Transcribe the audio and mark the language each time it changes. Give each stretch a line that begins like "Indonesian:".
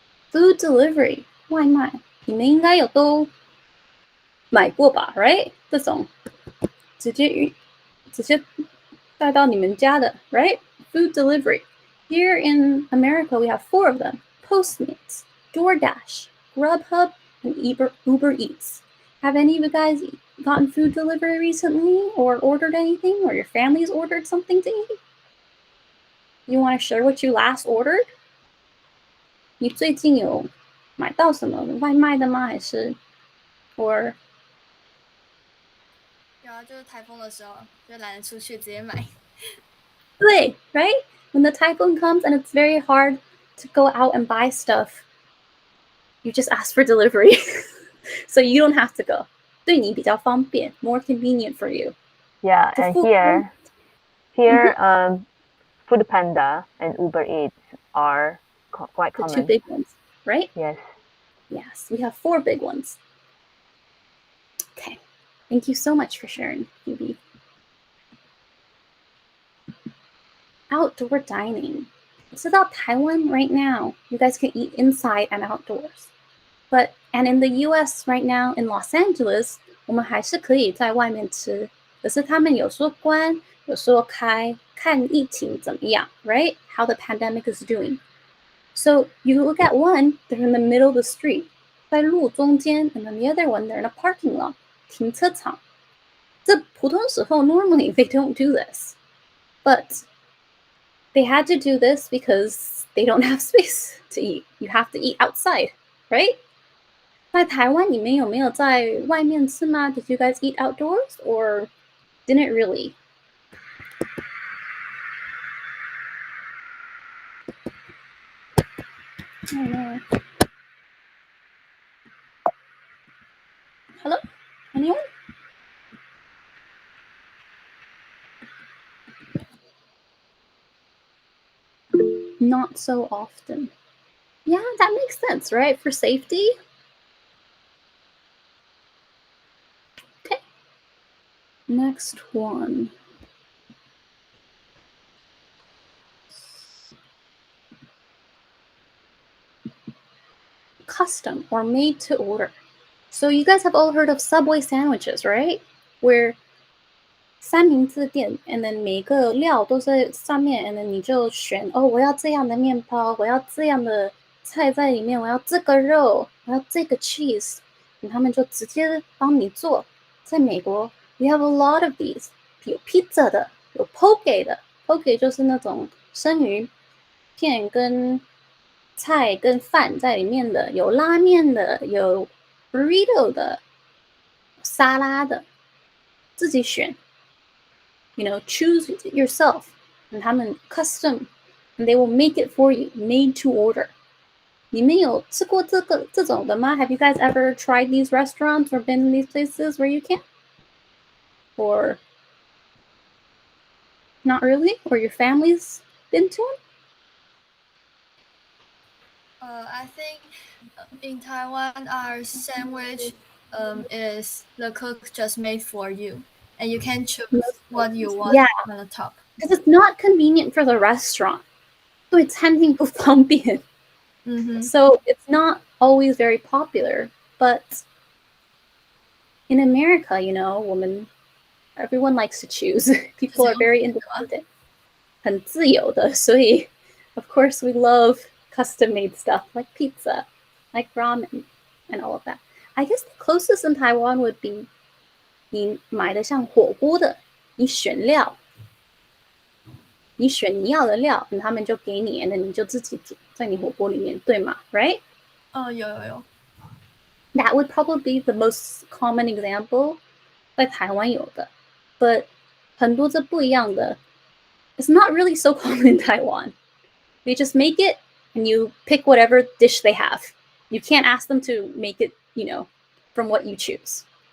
English: Food delivery.
Chinese: 外卖，你们应该有都买过吧 ，
English: right？
Chinese: 这种直接带到你们家的 ，
English: right? Food delivery. Here in America, we have 4 of them: Postmates, DoorDash, Grubhub, and Uber Eats. Have any of you guys gotten food delivery recently, or ordered anything, or your family's ordered something to eat? You want to share what you last ordered?
Chinese: 你最近有买到什么外卖的吗？还是
English: or
Chinese: 有啊，就是台风的时候就懒得出去，直接买。对
English: right? When the typhoon comes and it's very hard to go out and buy stuff, you just ask for delivery. So you don't have to go.
Chinese: 对你比较方便,
English: more convenient for you. Yeah, To and fulfill- here, Food Panda and Uber Eats are quite the common. 2 big ones, right? Yes. Yes, we have 4 big ones. Okay, thank you so much for sharing, Phoebe. Outdoor dining. It's about Taiwan right now. You guys can eat inside and outdoors. And in the US right now, in Los Angeles,
Chinese: 我们还是可以在外面吃，可是他们有说关，有说开，看疫情怎么样,
English: right? How the pandemic is doing. So you look at one, they're in the middle of the street,
Chinese: 在路中间,
English: and then the other one, they're in a parking lot,
Chinese: 停车场。这普通时候
English: normally they don't do this, but they had to do this because they don't have space to eat. You have to eat outside, right?
Chinese: 在台湾你们有没有在外面吃吗？
English: Did you guys eat outdoors or didn't really? I don't know. Hello? Anyone? Not so often. Yeah, that makes sense, right? For safety. Okay. Next one. Custom or made to order. So you guys have all heard of Subway sandwiches, right? Where
Chinese: 三明治店
English: and then
Chinese: 每个料都在上面 and then 你就选我要这样的面包，我要这样的菜在里面，我要这个肉，我要这个 cheese， 他们就直接帮你做。在美国
English: we have a lot of these，
Chinese: 有 pizza 的，有 poke 的， poke 就是那种生鱼片跟菜跟饭在里面的，有拉面的，有 burrito 的，沙拉的，自己选。
English: choose yourself. And
Chinese: 他们
English: custom, and they will make it for you, made to order.
Chinese: 你们有吃过这种的吗？
English: Have you guys ever tried these restaurants or been in these places where you can? Or not really? Or your family's been to them? I think in Taiwan, our sandwich is the cook just made for you, and you can choose what you want on the top. Because it's not convenient for the restaurant.
Chinese: 对餐厅不方便.
English: So it's not always very popular. But in America, everyone likes to choose. People are very independent.
Chinese: 很自由的，所以
English: of course we love custom-made stuff like pizza, like ramen, and all of that. I guess the closest in Taiwan would be
Chinese: 你买的像火锅的，你选料，你选你要的料，他们就给你，然后你就自己煮在你火锅里面，对吗 ？
English: Right?
Chinese: 有。
English: That would probably be the most common example
Chinese: 在台湾有的，
English: but
Chinese: 很多这不一样的。
English: It's not really so common in Taiwan. They just make it and you pick whatever dish they have. You can't ask them to make it, from what you choose.